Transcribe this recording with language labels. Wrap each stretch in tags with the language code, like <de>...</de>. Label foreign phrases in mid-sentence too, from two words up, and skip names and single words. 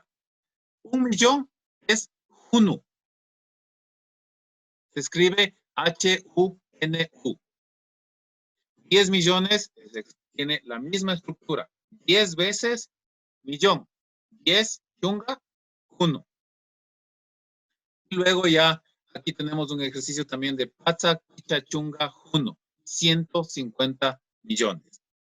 <es>1,000,000 es hunu. Se escribe H-U-N-U. 10 millones tiene la misma estructura. 10 veces millón. 10 chunga, 1. Y luego ya aquí tenemos un ejercicio también de</es> <qu>patzaj, picha, chunga,</qu> <es>1. 150 millones.</es>